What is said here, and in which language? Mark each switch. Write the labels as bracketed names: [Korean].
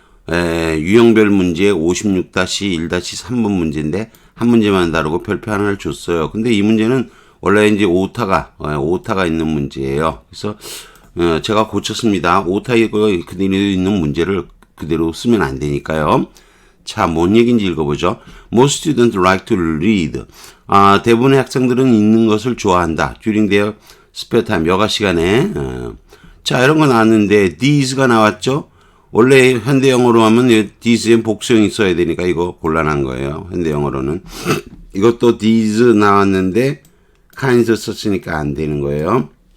[Korean] 유형별 문제 56-1-3번 문제인데 한 문제만 다루고 별표 하나를 줬어요. 근데 이 문제는 원래 이제 오타가 있는 문제예요. 그래서 제가 고쳤습니다. 오타가 그대로 있는 문제를 그대로 쓰면 안 되니까요. 자, 뭔 얘기인지 읽어보죠. [English] Most students like to read. [Korean] 대부분의 학생들은 읽는 것을 좋아한다. [English] During their spare time, [Korean] 여가 시간에. 자, 이런 거 나왔는데 these가 나왔죠. 원래 현대 영어로 하면 these엔 복수형이 있어야 되니까 이거 곤란한 거예요. 현대 영어로는. 이것도 these 나왔는데 kinds 썼으니까 안 되는 거예요.